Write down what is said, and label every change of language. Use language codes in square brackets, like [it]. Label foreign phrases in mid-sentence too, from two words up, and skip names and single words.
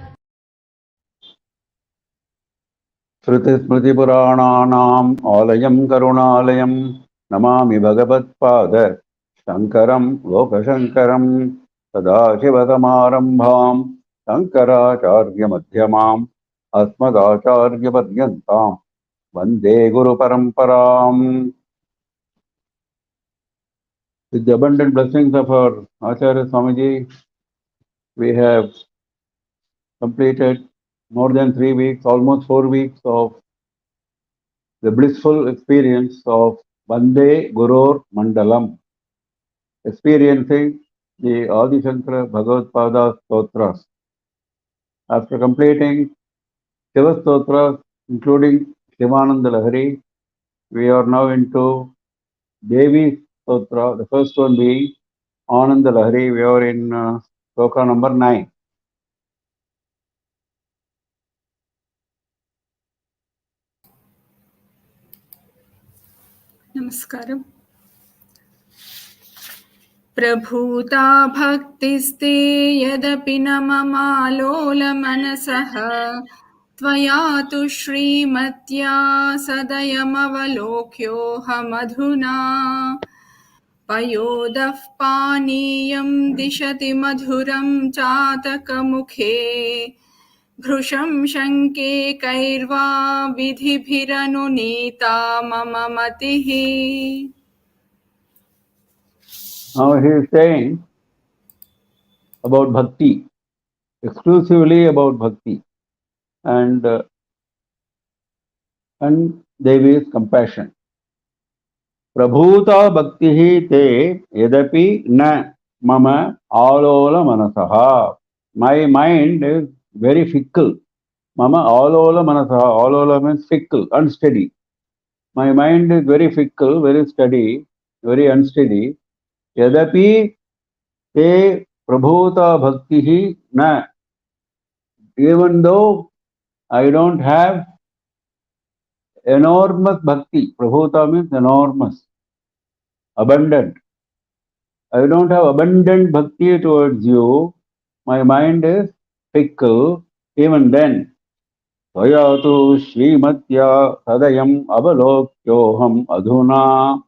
[sa] श्रुतिस्मृतिपुराणानाम् आलयं करुणालयं नमामि भगवत्पाद शङ्करं लोकशङ्करं सदाशिवसमारम्भां शङ्कराचार्यमध्यमाम् अस्मदाचार्यपर्यन्तां वन्दे गुरुपरम्पराम्। [en] With the abundant blessings of our Acharya Swamiji, we have completed more than 3 weeks, almost 4 weeks of the blissful experience of Vande GurorMandalam, experiencing the Adi Shankara Bhagavad Stotras. After completing Shiva Stotras, including Ananda Lahari, we are now into Devi Stotra, the first one being Ananda Lahari. We are in sloka number 9. Namaskaram. [sa] प्रभूता भक्तिस्ते यदपि न ममालोलमनसः त्वया तु श्रीमत्या सदयमवलोक्योऽहमधुना पयोदः पानीयं दिशति मधुरं चातकमुखे भृशं शङ्के कैर्वा विधिभिरनुनीता मम मतिः। [en] Now he is saying about bhakti, exclusively about bhakti, and Devi's compassion. [sa] प्रभूता भक्तिः ते यदपि न मम अलोल मनसः. [en] My mind is very fickle. [sa] मम अलोल मनसः. [en] Alola means fickle, unsteady. My mind is very fickle, very steady, very unsteady. [sa] यदपि ते प्रभूता भक्तिः न. [en] Even though I don't have enormous bhakti, prabhuta means enormous, abundant. I don't have abundant bhakti towards you. My mind is fickle. Even then, [sa] त्वयातु श्रीमत्या सदयम् अवलोक्योऽहम् अधुना.